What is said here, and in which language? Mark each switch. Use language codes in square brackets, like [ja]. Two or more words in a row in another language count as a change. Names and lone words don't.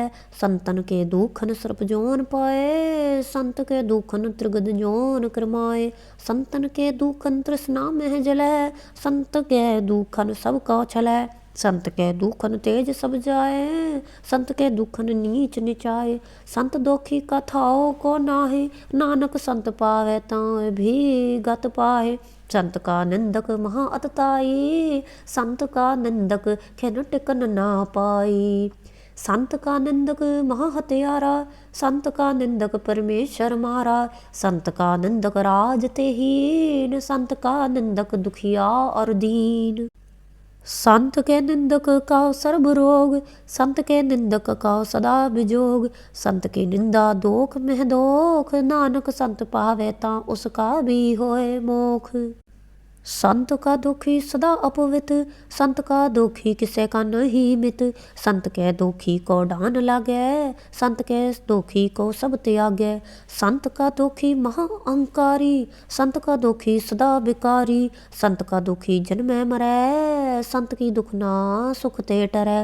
[pa] ਸੰਤਨ ਕੇ ਦੁਖਨ ਸਰਪ ਜੋਨ ਪਾਏ ਸੰਤ ਕੇ ਦੁਖਨ ਤ੍ਰਿਗਦ ਜੋਨ ਕਰਮਾਏ। ਸੰਤਨ ਕੇ ਦੁਖਨ ਤ੍ਰਿਸ਼ਨਾ ਮਹ ਜਲੈ ਸੰਤ ਕੇ ਦੁਖਨ ਸਬ ਕਾ ਛਲੈ। ਸੰਤ ਕੇ ਦੁਖਨ ਤੇਜ ਸਬ ਜਾਏ ਸੰਤ ਕੇ ਦੁਖਨ ਨੀਚ ਨਿਚਾਏ। ਸੰਤ ਦੋਖੀ ਕਥਾਓ ਕੋ ਨਾਹੇ ਨਾਨਕ ਸੰਤ ਪਾਵੈ ਤਾਂ ਭੀ ਗਤ ਪਾਹੇ। ਸੰਤ ਕਾ ਨਿੰਦਕ ਮਹਾ ਅਤਤਾਈ ਸੰਤ ਕਾ ਨਿੰਦਕ ਖਿਨ ਟਿਕਨ ਨਾ ਪਾਈ। ਸੰਤ ਕਾ ਨਿੰਦਕ ਮਹਾ ਹਤਿਆਰਾ ਸੰਤ ਕਾ ਨਿੰਦਕ ਪਰਮੇਸ਼ਰ ਮਾਰਾ। ਸੰਤ ਕਾ ਨਿੰਦਕ ਰਾਜ ਤੇ ਹੀਨ ਸੰਤ ਕਾ ਨਿੰਦਕ ਦੁਖੀਆ ਔਰ ਦੀਨ। ਸੰਤ ਕੇ ਨਿੰਦਕ ਕਾ ਸਰਬ ਰੋਗ ਸੰਤ ਕੇ ਨਿੰਦਕ ਕਾ ਸਦਾ ਵਿਜੋਗ। ਸੰਤ ਕੀ ਨਿੰਦਾ ਦੋਖ ਮਹ ਦੋਖ ਨਾਨਕ ਸੰਤ ਪਾਵੈ ਤਾਂ ਉਸਕਾ ਭੀ ਹੋਏ ਮੋਖ। ਸੰਤ ਕਾ ਦੁਖੀ ਸਦਾ ਅਪਵਿਤ ਸੰਤ ਕਾ ਦੁਖੀ ਕਿਸੇ ਕਾ ਨਹੀਂ ਮਿਤ। ਸੰਤ ਕੇ ਦੁਖੀ ਕੋ ਡਾਨ ਲਾਗੈ ਸੰਤ ਕੇ ਦੁਖੀ ਕੋ ਸਬ ਤਿਆਗੈ। ਸੰਤ ਕਾ ਦੁਖੀ ਮਹਾ ਅਹੰਕਾਰੀ ਸੰਤ ਕਾ ਦੁਖੀ ਸਦਾ ਵਿਕਾਰੀ। ਸੰਤ ਕਾ ਦੁਖੀ ਜਨਮੈ ਮਰੈ ਸੰਤ ਕੀ ਦੁਖ ਨਾ ਸੁਖ ਤੇ ਟਰੈ।